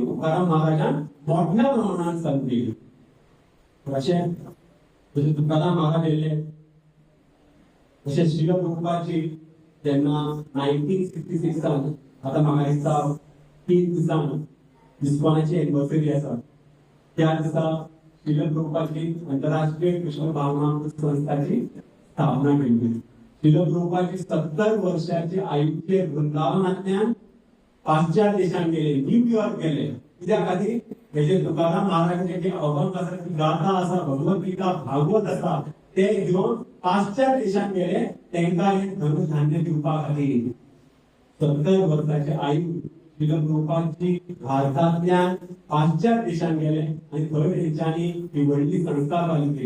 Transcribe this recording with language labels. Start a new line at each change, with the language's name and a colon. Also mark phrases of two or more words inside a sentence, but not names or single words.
Konkani: तुकाराम महाराजान मोठ्या प्रमाणात चालू केली. अशें जशें तुकाराम महाराज येयले तशें श्रील प्रभुपादजी जेन्ना 1966 आतां म्हाका दिसता 3 दिसान इस्कॉनाची एनिवर्सरी आसा, त्या दिसा श्रील प्रभुपादजी आंतरराष्ट्रीय कृष्ण भावना संस्थाची स्थापना केली. श्रील प्रभुपादजी 70 वर्षाचे आयुष्य वृंदावनांतल्यान पाश्चात्य देशांत गेले, न्यूयॉर्क गेले. कित्या खातीर? हेजे तुकाराम महाराजांचे जे अभंग आसा, गाथा आसा, भगवत गीता, भागवत आसा, ते घेवन पाश्चात्य देशांत गेले. तांकां हे धनधान्य दिवपा खातीर 70 वर्साचे आयु श्रील प्रभुपादजी भारतांतल्यान पाश्चात्य देशांत गेले आनी थंय तेंच्यांनी ही व्हडली संस्था चालू केली.